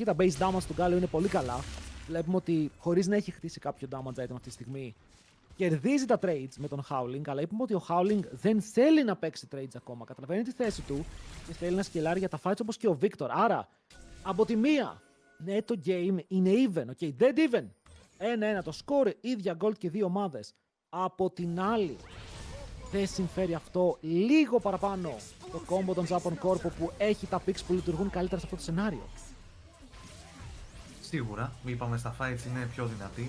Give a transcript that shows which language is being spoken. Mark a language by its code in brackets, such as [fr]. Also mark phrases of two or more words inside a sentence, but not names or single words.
[el] Τα [en] base damage [el] του Γκάλιο είναι πολύ καλά. Βλέπουμε ότι χωρίς να έχει χτίσει κάποιο [en] damage item [el] αυτή τη στιγμή, κερδίζει τα trades με τον Howling, αλλά είπαμε ότι ο Howling δεν θέλει να παίξει trades ακόμα. Καταλαβαίνει τη θέση του και θέλει να σκελάρει για τα fights όπως και ο Victor. Άρα, από τη μία, ναι, το game είναι [en] even, okay, dead even. [el] 1-1 το score, ίδια gold και δύο ομάδες. Από την άλλη, δεν συμφέρει αυτό λίγο παραπάνω το combo των Japan Corpo που έχει τα picks που λειτουργούν καλύτερα σε αυτό το σενάριο. Σίγουρα, είπαμε στα fights είναι πιο δυνατοί.